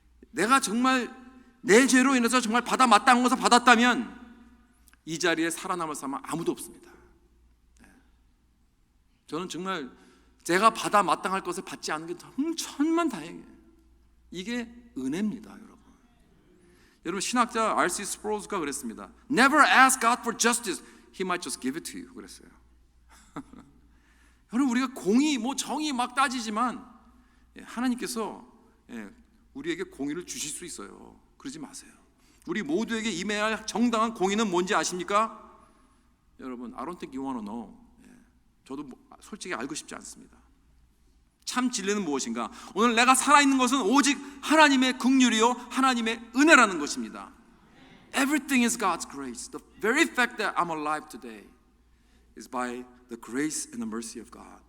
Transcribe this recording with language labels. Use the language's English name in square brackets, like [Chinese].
[Korean] 내가 정말 내 죄로 인해서 정말 받아 마땅한 것을 받았다면 이 자리에 살아남을 사람은 아무도 없습니다. 저는 정말 제가 받아 마땅할 것을 받지 않은 게 천만다행이에요. 이게 은혜입니다, 여러분. 여러분, 신학자 R.C. 스프로우즈가 그랬습니다. [English] Never ask God for justice. He might just give it to you. [Korean] 그랬어요. 여러분, 우리가 공의, 정의 막 따지지만 하나님께서 우리에게 공의를 주실 수 있어요. 그러지 마세요. 우리 모두에게 임해야 할 정당한 공의는 뭔지 아십니까? 여러분, [English] I don't think you want to know. [Korean] 저도 솔직히 알고 싶지 않습니다. 참 진리는 무엇인가? 오늘 내가 살아있는 것은 오직 하나님의 긍휼이요 하나님의 은혜라는 것입니다. [English] Everything is God's grace. The very fact that I'm alive today is by the grace and the mercy of God.